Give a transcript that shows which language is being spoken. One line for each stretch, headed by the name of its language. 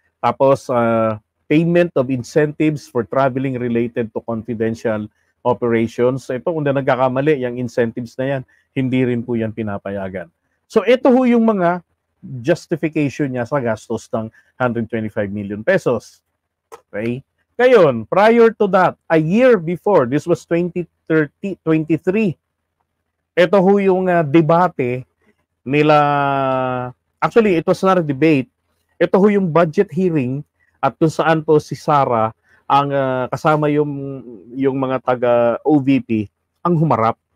Filipino: Tapos,
English: payment of incentives for traveling related to confidential operations.
Filipino: Ito, kung na nagkakamali, yung incentives na yan, hindi rin po yan pinapayagan. So, ito ho yung mga justification niya sa gastos ng 125 million pesos.
English: Okay?
Filipino: Ngayon,
English: prior to that, a year before, this was 2023,
Filipino: ito ho yung debate nila,
English: actually, it was not a debate,
Filipino: ito ho yung budget hearing at kung saan po si Sara ang kasama yung mga taga-OVP ang humarap.